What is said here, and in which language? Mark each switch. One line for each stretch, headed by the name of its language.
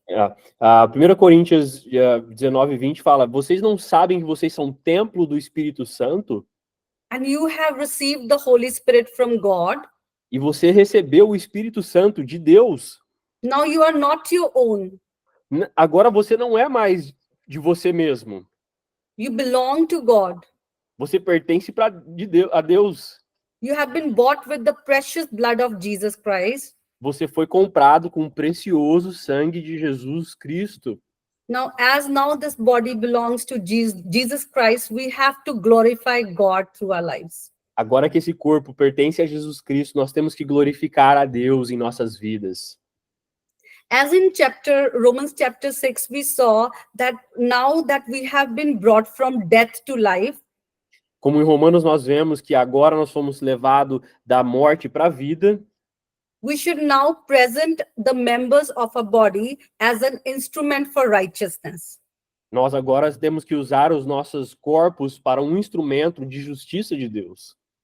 Portuguese: 1 Coríntios 19 e 20 fala, vocês não sabem que vocês são templo do Espírito Santo?
English: And you have received the Holy Spirit from God.
Portuguese: E você recebeu o Espírito Santo de Deus.
English: Now you are not your own.
Portuguese: Agora você não é mais de você mesmo.
English: You belong to God.
Portuguese: Você pertence a Deus.
English: You have been bought with the precious blood of Jesus Christ.
Portuguese: Você foi comprado com o precioso sangue de Jesus Cristo.
English: Now, as this body belongs to Jesus Christ, we have to glorify God through our lives.
Portuguese: Agora que esse corpo pertence a Jesus Cristo, nós temos que glorificar a Deus em nossas vidas.
English: As in Romans chapter 6, we saw that now that we have been brought from death to life.
Portuguese: Como em Romanos nós vemos que agora nós fomos levados da morte para a vida.
English: We should now present the members of a body as an instrument for righteousness.
Portuguese: Nós agora temos que usar os nossos corpos para um instrumento de justiça de Deus.